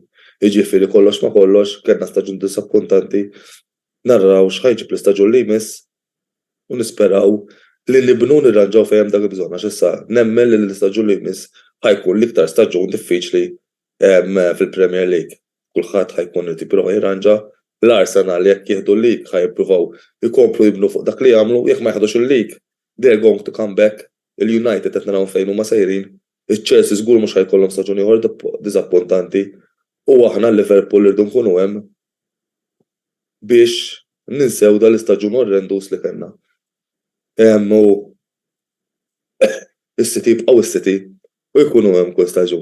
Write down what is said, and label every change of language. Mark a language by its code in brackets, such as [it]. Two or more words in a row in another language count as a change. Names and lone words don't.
[mt] Jiġifieri kollox ma kollox kellna staġun disappuntanti narraw x'ħajġib l-istaġun li jmiss u nisperaw li nibnu nirranġaw fejn dak il-bżonn għax issa nemmen li l-istaġun li jmiss ħajkun l-iktar staġun diffiċli fil-Premier League. Kulħadd ħajkun irid jipprova jirranġa. L-Arsenal jekk jieħdu l-lig ħajjippruvaw ikomplu jibnu fuq dak li jagħmlu, jekk ma jieħdux il-lig [en] they're going to come back. [mt] Il-United qed naraw fejn huma sejrin, iċ-Chelsea żgur mhux ħajkollhom staġun ieħor diżappuntanti u aħna l-Liverpool irdu nkunu hemm biex ninsew dal-istaġun orrendus li kellna. U is-City jibqgħu is-City u jkunu hemm kull staġun.